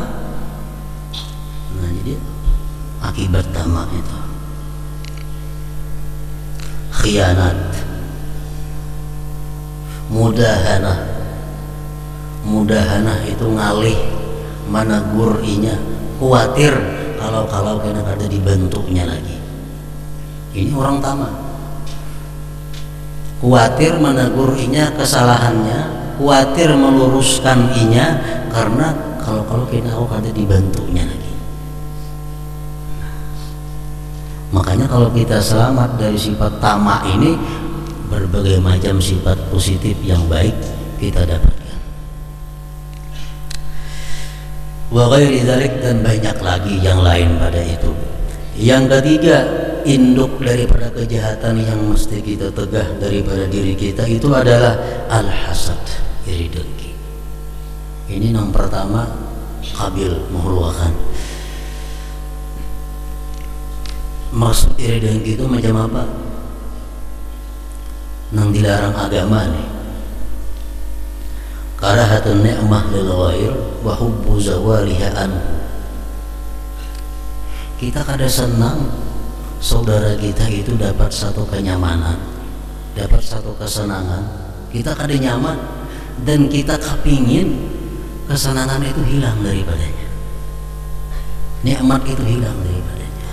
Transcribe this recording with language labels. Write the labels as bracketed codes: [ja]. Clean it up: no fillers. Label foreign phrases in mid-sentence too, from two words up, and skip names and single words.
[bjn] Nah, jadi akibat tamak itu khianat, mudahanah itu ngalih, menegur inya, khawatir kalau kena kada dibentuknya lagi. Ini orang tamak, khawatir menegur inya kesalahannya, khawatir meluruskan inya, karena kalau kena kada dibantunya lagi. [id] Makanya kalau kita selamat dari sifat tamak ini, berbagai macam sifat positif yang baik kita dapatkan. [ar] وغير ذلك, [id] dan banyak lagi yang lain pada itu. Yang ketiga, induk daripada kejahatan yang mesti kita tegah daripada diri kita itu adalah al-hasad, iri dengki. Ini yang pertama, Qabil menghulukan. Maksud iri dengki itu macam apa? [bjn] nang dilarang agama nih. [ar] كراهة النعمة للغير وحب زوالها عنه. [bjn] Kita kada senang saudara kita itu dapat satu kenyamanan, dapat satu kesenangan, kita kada nyaman dan kita kepingin kesenangan itu hilang daripadanya, nikmat itu hilang daripadanya.